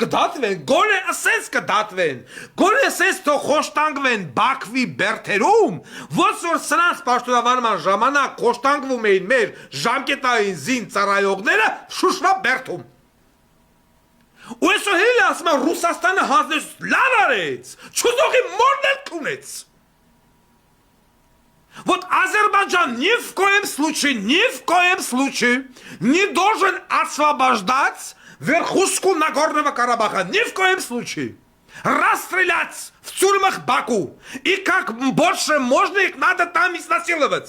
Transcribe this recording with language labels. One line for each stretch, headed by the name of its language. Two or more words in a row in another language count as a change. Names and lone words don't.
Armenian: կդատվեն, գոնե ասենց թող խոշտանգվեն Բաքվի բերթերում, ոնց որ սրանց պաշտոնավարման ժամանակ խոշտանգվում էին մեր ժամկետային զին ծառայողները Շուշվա բերթում։ Ու այսօր հելը ասում է Ռուսաստանը հանձնեց լավ արեց, չուզողի մորն էլ քունեց։
Russian: Вот Азербайджан ни в коем случае не должен освобождать верхушку Нагорного Карабаха, ни в коем случае. Расстрелять в тюрьмах Баку. И как больше можно их надо там изнасиловать.